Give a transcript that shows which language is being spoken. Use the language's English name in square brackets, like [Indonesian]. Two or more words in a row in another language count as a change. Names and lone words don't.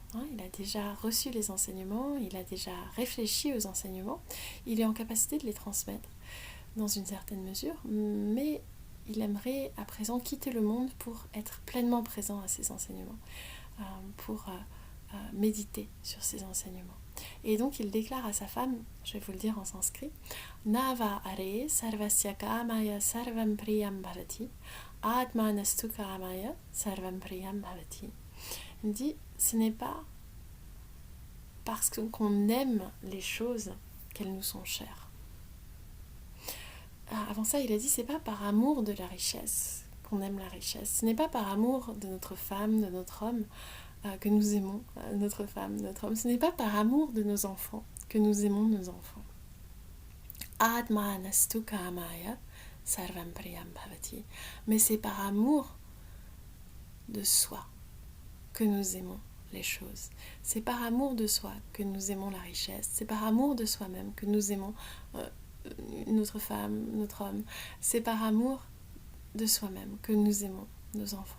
[French] Il a déjà reçu les enseignements, il a déjà réfléchi aux enseignements, il est en capacité de les transmettre dans une certaine mesure, mais il aimerait à présent quitter le monde pour être pleinement présent à ces enseignements, pour méditer sur ces enseignements. Et donc il déclare à sa femme, je vais vous le dire en sanskrit, [Sanskrit] नव अरे सर्वस्य कामाय सर्वं प्रियं भवति आत्मनस्तु कामाय सर्वं प्रियं भवति, atmanastu kamaya sarvam priyam bhavati. [French] Il dit, ce n'est pas parce qu'on aime les choses qu'elles nous sont chères. Avant ça, il a dit, c'est pas par amour de la richesse qu'on aime la richesse. Ce n'est pas par amour de notre femme, de notre homme, que nous aimons notre femme, notre homme. Ce n'est pas par amour de nos enfants que nous aimons nos enfants. [Sanskrit] आत्मनस्तु कामाय सर्वं प्रियं भवति. [French] Mais c'est par amour de soi que nous aimons les choses. C'est par amour de soi que nous aimons la richesse. C'est par amour de soi-même que nous aimons notre femme, notre homme. C'est par amour de soi-même que nous aimons nos enfants.